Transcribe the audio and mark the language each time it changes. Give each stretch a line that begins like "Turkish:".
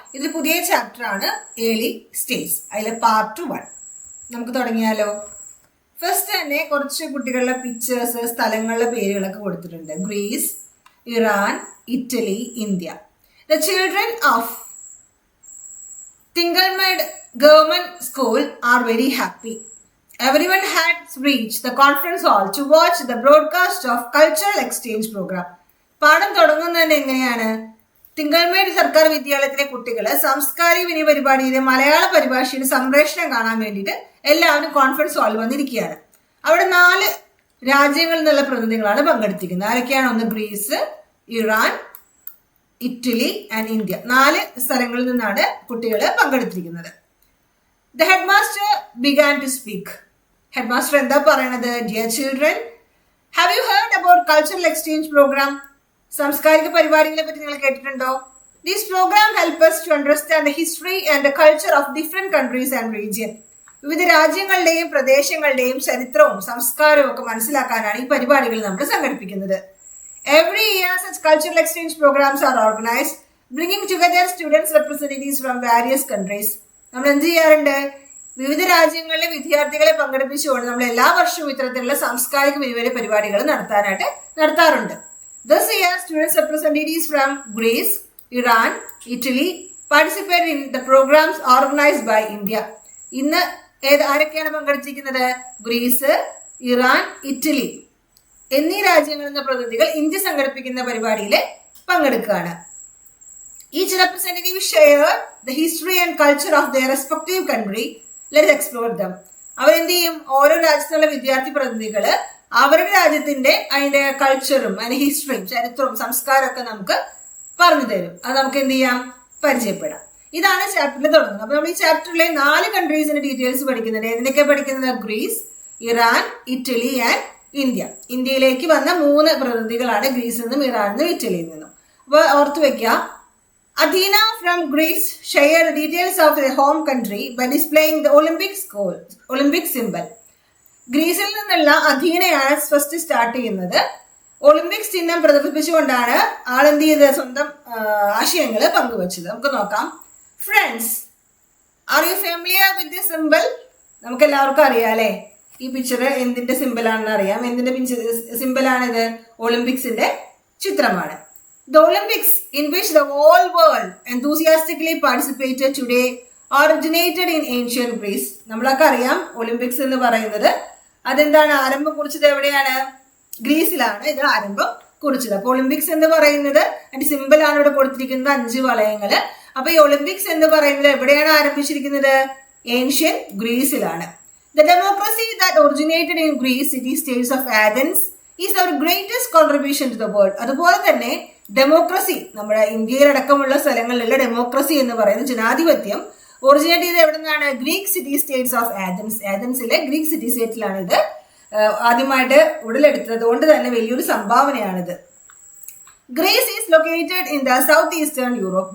Malayalam: ഇതിൽ പുതിയ ചാപ്റ്റർ ആണ് ഏർലി സ്റ്റേറ്റ്സ്. അതിലെ പാർട്ട് 1. നമുക്ക് തുടങ്ങിയാലോ. ഫസ്റ്റ് തന്നെ കുറച്ച് കുട്ടികളുടെ പിക്ചേഴ്സ്, സ്ഥലങ്ങളുടെ പേരുകളൊക്കെ കൊടുത്തിട്ടുണ്ട്.
English: Greece, Iran, Italy, India. The children of Thinkalmedu government school are very happy. Everyone had reached the conference hall to watch the broadcast of cultural exchange program.
Malayalam: പാഠം തുടങ്ങുന്നത് എങ്ങനെയാണ്? തിങ്കൾമേട് സർക്കാർ വിദ്യാലയത്തിലെ കുട്ടികൾ സാംസ്കാരിക വിനിമയ പരിപാടിയിലെ മലയാള പരിഭാഷയുടെ സംപ്രേഷണം കാണാൻ വേണ്ടിയിട്ട് എല്ലാവരും കോൺഫറൻസ് ഹാളിൽ വന്നിരിക്കുകയാണ്. അവിടെ 4 രാജ്യങ്ങളിൽ നിന്നുള്ള പ്രതിനിധികളാണ് പങ്കെടുത്തിരിക്കുന്നത്. ആരൊക്കെയാണ്? ഒന്ന് Greece, Iran, Italy and India. 4 സ്ഥലങ്ങളിൽ നിന്നാണ് കുട്ടികൾ പങ്കെടുത്തിരിക്കുന്നത്.
English: The headmaster began to speak.
Malayalam: Headmaster എന്താ പറയണത്?
English: Dear children, have you heard about cultural exchange program?
Malayalam: സാംസ്കാരിക പരിപാടികളെ പറ്റി നിങ്ങൾ കേട്ടിട്ടുണ്ടോ?
English: This program help us to understand the history and the culture of different countries and region.
Malayalam: വിവിധ രാജ്യങ്ങളുടെയും പ്രദേശങ്ങളുടെയും ചരിത്രവും സംസ്കാരവും ഒക്കെ മനസ്സിലാക്കാനാണ് ഈ പരിപാടികൾ നമ്മൾ സംഘടിപ്പിക്കുന്നത്.
English: Every year such cultural exchange programs are organized, bringing together students representatives from various countries.
Malayalam: നമ്മൾ എന്ത് ചെയ്യാറുണ്ട്? വിവിധ രാജ്യങ്ങളിലെ വിദ്യാർത്ഥികളെ പങ്കെടുപ്പിച്ചുകൊണ്ട് നമ്മൾ എല്ലാ വർഷവും ഇത്തരത്തിലുള്ള സാംസ്കാരിക വിനിമയ പരിപാടികൾ നടത്താറുണ്ട്.
English: This year, students representatives from Greece, Iran, Italy participated in the programs organized by India.
Malayalam: ഇന്ന് ആരൊക്കെയാണ് പങ്കെടുത്തിരിക്കുന്നത്? ഗ്രീസ്, ഇറാൻ, ഇറ്റലി എന്നീ രാജ്യങ്ങളിൽ നിന്ന് പ്രതിനിധികൾ ഇന്ത്യ സംഘടിപ്പിക്കുന്ന പരിപാടിയിൽ പങ്കെടുക്കുകയാണ്.
English: Each representative shared the history and culture of their respective country. Let's explore them.
Malayalam: അവരെന്ത് ചെയ്യും? ഓരോ രാജ്യത്തുള്ള വിദ്യാർത്ഥി പ്രതിനിധികള് അവരുടെ രാജ്യത്തിന്റെ അതിന്റെ കൾച്ചറും അതിന്റെ ഹിസ്റ്ററിയും ചരിത്രവും സംസ്കാരവും ഒക്കെ നമുക്ക് പറഞ്ഞു തരും. അത് നമുക്ക് എന്ത് ചെയ്യാം? പരിചയപ്പെടാം. ഇതാണ് ചാപ്റ്ററിൽ തുടങ്ങുന്നത്. അപ്പൊ നമ്മൾ ഈ ചാപ്റ്ററിലെ 4 കൺട്രീസിന്റെ ഡീറ്റെയിൽസ് പഠിക്കുന്നുണ്ട്. എന്തൊക്കെ പഠിക്കുന്നത്? Greece, Iran, Italy and India. ഇന്ത്യയിലേക്ക് വന്ന 3 പ്രതിനിധികളാണ് ഗ്രീസിൽ നിന്നും ഇറാനിൽ നിന്നും ഇറ്റലിയിൽ നിന്നും. അപ്പൊ ഓർത്തു വെക്കുക.
English: Athena from Greece shared the details of their home country by displaying the Olympic symbol.
Malayalam: ഗ്രീസിൽ നിന്നുള്ള അഥീനയാണ് ഫസ്റ്റ് സ്റ്റാർട്ട് ചെയ്യുന്നത്. ഒളിമ്പിക്സ് ചിഹ്നം പ്രദർശിപ്പിച്ചുകൊണ്ടാണ് ആളെന്ത് ചെയ്തത്? സ്വന്തം ആശയങ്ങൾ പങ്കുവച്ചത്. നമുക്ക് നോക്കാം.
English: Friends, are you familiar with the simple?
Malayalam: നമുക്ക് എല്ലാവർക്കും അറിയാം അല്ലെ, ഈ പിക്ചർ എന്തിന്റെ സിമ്പിൾ ആണെന്ന് അറിയാം. എന്തിന്റെ സിമ്പിൾ ആണിത്? ഒളിമ്പിക്സിന്റെ ചിത്രമാണ്.
English: The Olympics, in which the whole world enthusiastically participated today, originated in ancient Greece.
Malayalam: നമ്മളൊക്കെ അറിയാം ഒളിമ്പിക്സ് എന്ന് പറയുന്നത്. അതെന്താണ്? ആരംഭം കുറിച്ചത് എവിടെയാണ്? ഗ്രീസിലാണ് ഇത് ആരംഭം കുറിച്ചത്. അപ്പൊ ഒളിമ്പിക്സ് എന്ന് പറയുന്നത് അതിന്റെ സിമ്പിൾ ആണ് ഇവിടെ കൊടുത്തിരിക്കുന്നത്, 5 വളയങ്ങള്. അപ്പൊ ഈ ഒളിമ്പിക്സ് എന്ന് പറയുന്നത് എവിടെയാണ് ആരംഭിച്ചിരിക്കുന്നത്? Ancient ഗ്രീസിലാണ്.
English: The democracy that originated in Greece city states of Athens is our greatest contribution to the world.
Malayalam: അതുപോലെ തന്നെ ഡെമോക്രസി, നമ്മുടെ ഇന്ത്യയിലടക്കമുള്ള സ്ഥലങ്ങളിലുള്ള ഡെമോക്രസി എന്ന് പറയുന്ന ജനാധിപത്യം ഒറിജിനേറ്റ് ചെയ്ത് എവിടെ നിന്നാണ്?
English: Greek city states of Athens.
Malayalam: ആഥൻസിലെ Greek city സ്റ്റേറ്റിലാണ് ഇത് ആദ്യമായിട്ട് ഉടലെടുത്തത്. കൊണ്ട് തന്നെ വലിയൊരു സംഭാവനയാണിത്.
English: Greece is located in the south eastern Europe.